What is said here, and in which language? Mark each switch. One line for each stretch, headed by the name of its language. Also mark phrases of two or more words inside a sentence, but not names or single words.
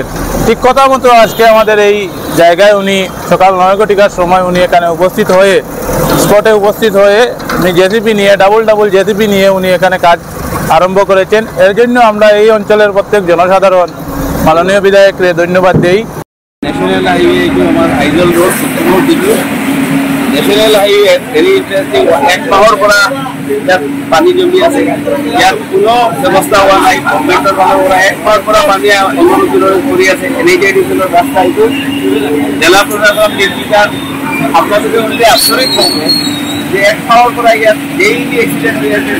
Bangla: ঠিক কথা মতো আজকে আমাদের এই জায়গায় উনি সকাল 9 ঘটিকার সময় উনি এখানে উপস্থিত হয়ে স্পটে উপস্থিত হয়ে উনি জেসিপি নিয়ে ডাবল জেসিপি নিয়ে উনি এখানে কাজ আরম্ভ করেছেন। এর জন্য আমরা এই অঞ্চলের প্রত্যেক জনসাধারণ মাননীয় বিধায়ককে ধন্যবাদ দেই।
English: National Highway
Bangla: আমার আইজল রোড সুপ্রিমোর দিকে
English: National Highway very interesting.
Assamese: 1 মাহৰ পৰা ইয়াত পানী জমি আছে, ইয়াত কোনো ব্যৱস্থা হোৱা নাই। গভৰ্ণমেণ্টৰ ফালৰ পৰা 1 মাহৰ পৰা পানী অনুমোদন কৰি আছে। NHIDCৰ ৰাস্তা এইটো জেলা প্ৰশাসন নিৰ্দেশিত। আপোনালোকে শুনিলে আচৰিত হ'ব যে 1 মাহৰ পৰা ইয়াত
English: daily accident
Assamese: হৈ আছে।